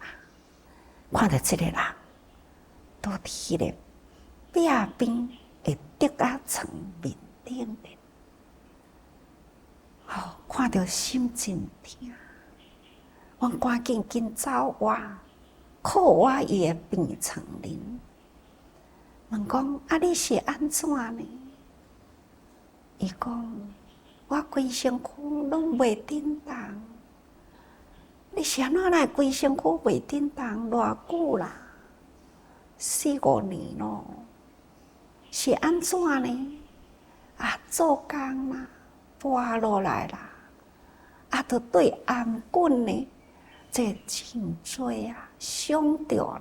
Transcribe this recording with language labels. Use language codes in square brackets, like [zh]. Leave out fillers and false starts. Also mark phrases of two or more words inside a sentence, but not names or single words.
[nan] 看到这个人，都伫咧壁边会跌啊床面顶咧，看到心真疼。我赶紧走我，靠我伊的病床边。问讲你是安怎呢？伊讲我规身躯拢袂振动。你是安怎来规身躯袂振动？偌久啦？4、5年咯。是安怎呢？做工啦，跋落来啦，就对颔棍呢，这颈椎伤着啦。